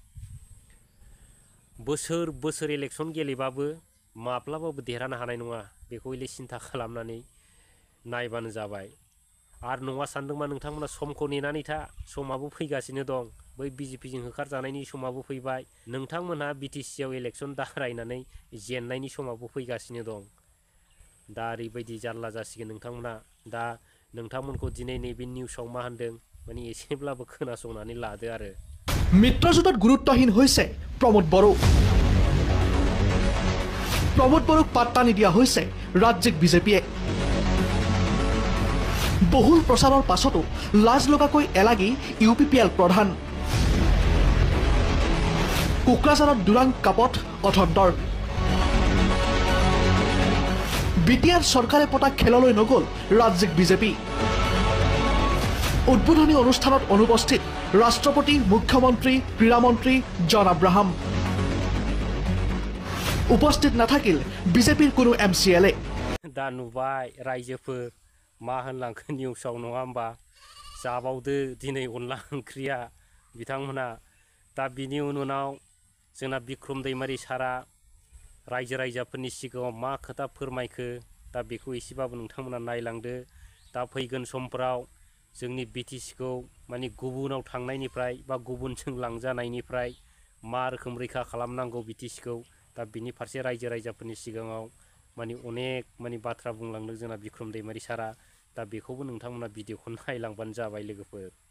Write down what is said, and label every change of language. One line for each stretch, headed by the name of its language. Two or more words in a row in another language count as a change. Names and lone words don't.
Bodo: बोसोर इलेक्सन गेलेबाबो माब्लाबाबो देरहानो हानाय नङा बेखौ इले सिन्था खालामनानै नायबानो जाबाय आरो नङा सानदोंबा नोंथांमोना समखौ नेनानै था समाबो फैगासिनो दं बै BJP जों होखारजानायनि समाबो फैबाय नोंथांमोनहा BTC आव इलेक्सन दारायनानै जेननायनि समाबो फैगासिनो दं दा ओरैबायदि जारला जासिगोन नोंथांमोना दा नोंथांमोनखौ दिनै नैबे निउसाव मा होनदों माने एसेब्लाबो खोनासंनानै लादो आरो
Assamese: मित्रजोঁটত গুৰুত্বহীন হৈছে প্ৰমোদ বড়োক পাত্তা নিদিয়া হৈছে ৰাজ্যিক বিজেপিয়ে বহুল প্ৰচাৰৰ পাছতো লাজ লগাকৈ এলাগি UPPL প্ৰধান কোকৰাঝাৰত দুৰান্ড কাপত অথন্তৰ BTR চৰকাৰে পতা খেললৈ নগল ৰাজ্যিক বিজেপি উদ্বোধনী অনুষ্ঠানত অনুপস্থিত ৰাষ্ট্ৰপতি মুখ্যমন্ত্ৰী ক্ৰীড়ামন্ত্ৰী জন আব্ৰাহাম উপস্থিত নাথাকিল BJPৰ কোনো MCLA
Bodo: दा नुबाय रायजोफोर मा होनलांखो निउसाव नङा होमबा जाबावदो दिनै अनला ओंख्रिया बिथांमोना दा बिनि उनाव जोंना बिक्रम दैमारि सारा रायजोफोरनि सिगाङाव मा खोथा फोरमायखो दा बेखौ एसेबाबो नोंथांमोना नायलांदो दा फैगोन समफोराव जोंनि BTC खौ माने गुबुनाव थांनायनिफ्राय बा गुबुनजों लांजानायनिफ्राय मा रोखोम रैखा खालामनांगौ BTC खौ दा बिनि फारसे रायजोफोरनि सिगाङाव माने अनेक माने बाथ्रा बुंलांदों जोंना बिक्रम दैमारि सारा दा बेखौबो नोंथांमोना भिडिअखौ नायलांबानो जाबाय लोगोफोर